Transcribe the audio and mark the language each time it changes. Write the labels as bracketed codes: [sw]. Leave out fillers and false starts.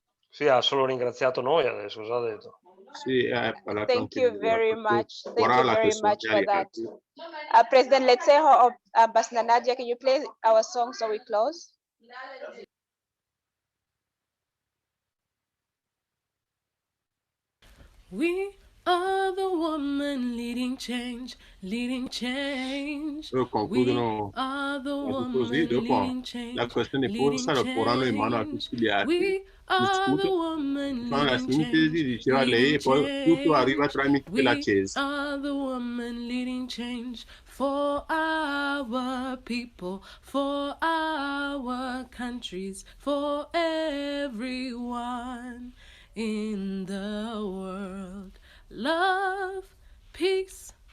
[it] Sì, ha solo ringraziato noi adesso, cosa ha detto? Sì, [en] Thank you very much. Thank you very much for that. President Letseho of Ambassador Nadia, can you play our song so we close? We are the woman leading change, leading change. [it] Concludono così, dopo la questione posta lo porranno in mano a tutti gli altri, discutono, fanno la sintesi, diceva lei, e poi tutto arriva tramite la Chaze. [en] We are the woman leading change for our people, for our countries, for everyone in the world. Love, peace,